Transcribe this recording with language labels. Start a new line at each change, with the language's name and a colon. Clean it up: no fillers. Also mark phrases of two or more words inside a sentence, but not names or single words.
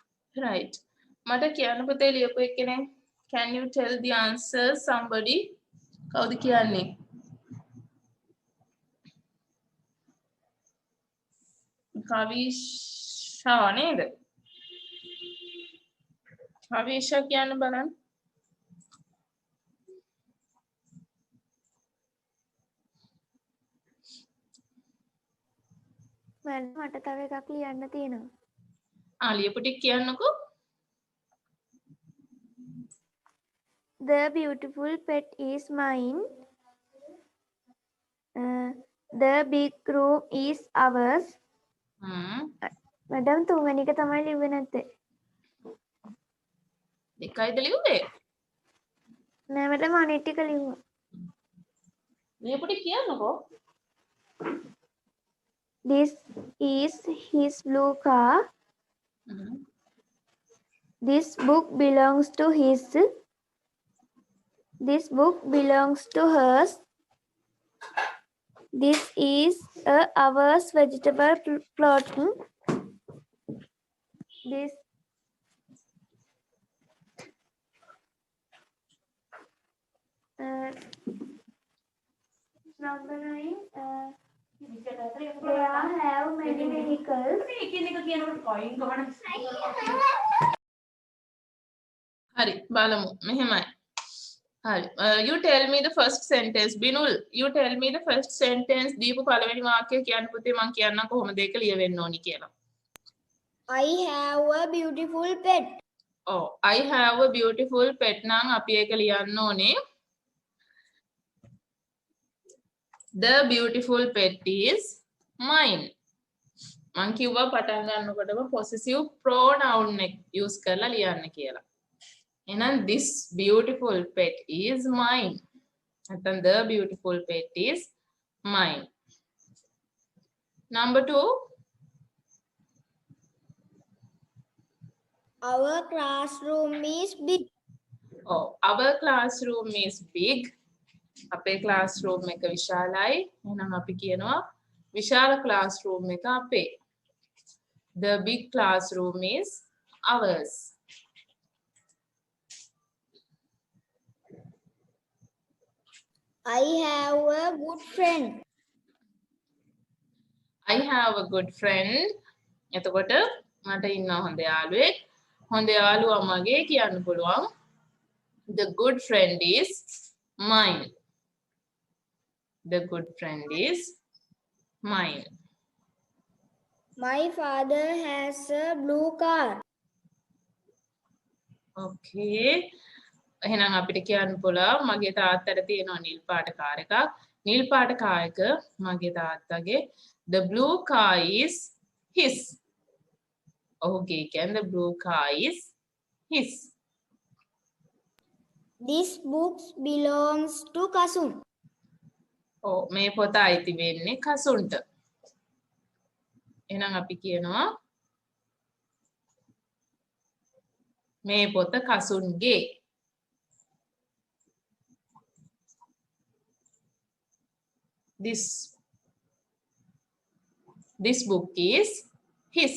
Sinhala: right. මට කියන්න පුතේ ලියපු එක්කෙනෙක්.
English: Can you tell the answer somebody?
Sinhala: කවුද කියන්නේ? කවිෂා නේද? කවිෂා කියන්න බලන්න. මට තව එකක් ලියන්න තියෙනවා. ලියපු ටික කියන්නකෝ.
English: The beautiful pet is mine. The big room is ours.
Sinhala: මැඩම් තුන්වෙනි එක තමයි ලිව්වේ නැත්තේ. දෙකයිද ලිව්වේ? නෑ මැඩම් අනිත් ටික ලිව්වා. ලියපු ටික කියන්නකෝ.
English: This is his blue car. This book belongs to his. This book belongs to hers. This is ours vegetable plot. This number 9. There have many vehicles.
Sinhala: හරි බලමු මෙහෙමයි. හරි
English: you tell me the first sentence
Sinhala: Binul
English: you tell me the first sentence
Sinhala: දීපු පළවෙනි වාක්‍යය කියන්න පුතේ මම කියන්නම් කොහොමද ඒක ලියවෙන්න ඕනි කියලා.
English: I have a beautiful pet. Oh I have a beautiful pet
Sinhala: නම් අපි ඒක ලියන්න ඕනේ.
English: The beautiful pet is mine.
Sinhala: මං කිව්වා පටන් ගන්නකොටම
English: possessive pronoun
Sinhala: එක use කරලා ලියන්න කියලා.
English: එහෙනම් this beautiful pet is mine. නැත්නම් the beautiful pet is mine. Number 2. Our classroom is big. Oh, our classroom is big.
Sinhala: අපේ classroom එක විශාලයි. එහෙනම් අපි කියනවා විශාල classroom එක අපේ.
English: The big classroom is ours. I have a good friend. I have a good friend.
Sinhala: එතකොට මට ඉන්නවා හොඳ යාළුවෙක්. හොඳ යාළුවා මගේ කියන්න පුළුවන්.
English: The good friend is mine. The good friend is mine. My father has a blue car. Okay.
Sinhala: එහෙනම් අපිට කියන්න පුළුවන් මගේ තාත්තට තියෙනවා නිල් පාට කාර් එකක්. නිල් පාට කාර් එක මගේ තාත්තගේ.
English: The blue car is his.
Sinhala: ඔහුගේ කියන්නේ
English: the blue car is his. This book belongs to Kasun.
Sinhala: ඔව් මේ පොත අයිති වෙන්නේ කසුන්ට. එහෙනම් අපි කියනවා මේ පොත කසුන්ගේ.
English: This book is his.